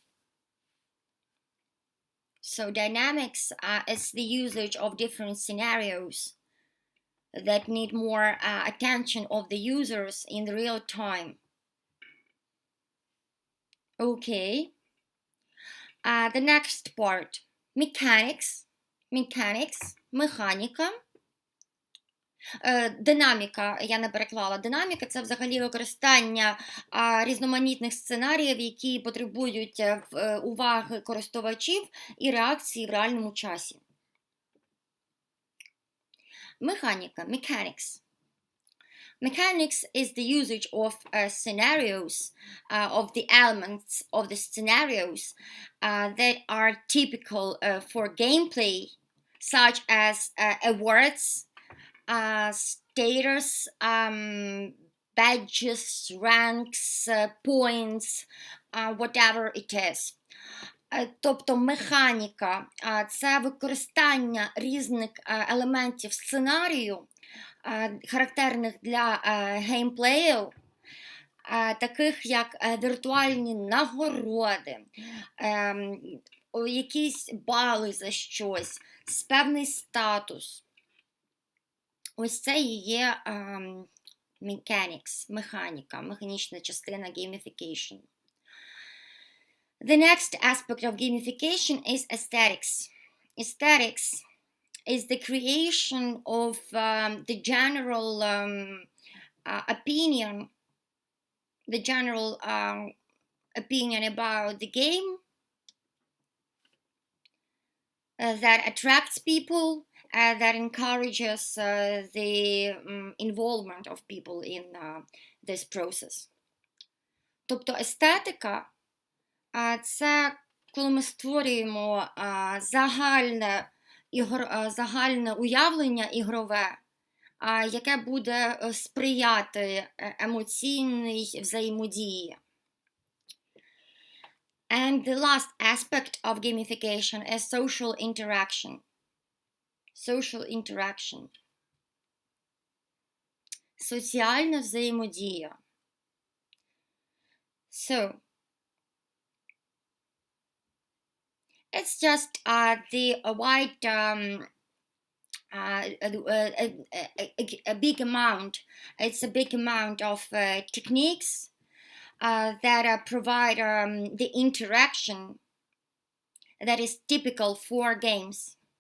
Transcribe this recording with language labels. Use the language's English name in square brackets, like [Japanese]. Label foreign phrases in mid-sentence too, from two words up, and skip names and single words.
[English] So dynamics is the usage of different scenarios that need more attention of the users in the real time. Okay. The next part, mechanics, [Ukrainian] механіка. Динаміка, я не переклала. Динаміка – це взагалі використання різноманітних сценаріїв, які потребують уваги користувачів і реакції в реальному часі. Механіка, [English] mechanics. Mechanics is the usage of scenarios, of the elements of the scenarios that are typical for gameplay, such as awards, status, badges, ranks, points, whatever it is. [Ukrainian] Тобто механіка – це використання різних елементів сценарію, характерних для геймплею, таких як віртуальні нагороди, якісь бали за щось, певний статус. Ось це і є механіка, механічна частина gamification. [English] The next aspect of gamification is aesthetics. Aesthetics is the creation of the general opinion about the game that attracts people, that encourages the involvement of people in this process. [Ukrainian] Тобто естетика – це коли ми створюємо загальне уявлення ігрове, яке буде сприяти емоційній взаємодії. [English] And the last aspect of gamification is social interaction. Social interaction. [Ukrainian] Соціальна взаємодія. [English] So, it's just a big amount. It's a big amount of techniques that provide the interaction that is typical for games.